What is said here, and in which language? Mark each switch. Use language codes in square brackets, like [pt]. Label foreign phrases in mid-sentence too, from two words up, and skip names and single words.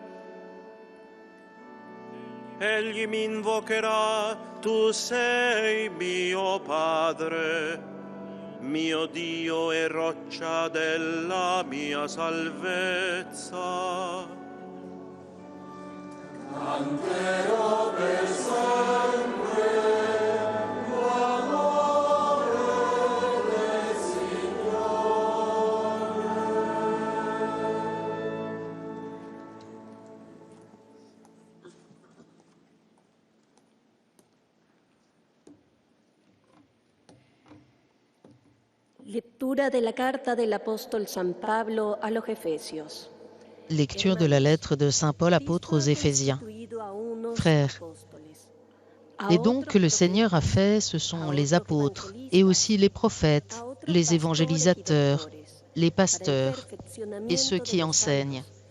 [it] Egli mi invocherà, tu sei mio Padre, mio Dio e roccia della mia salvezza. Canterò per sempre l'amore del Signore. [es] Lectura de la carta del apóstol San Pablo a los Efesios. [fr] Lecture de la lettre de Saint Paul apôtre aux Éphésiens. Frères, les dons que le Seigneur a faits, ce sont les apôtres et aussi les prophètes, les évangélisateurs, les pasteurs et ceux qui enseignent.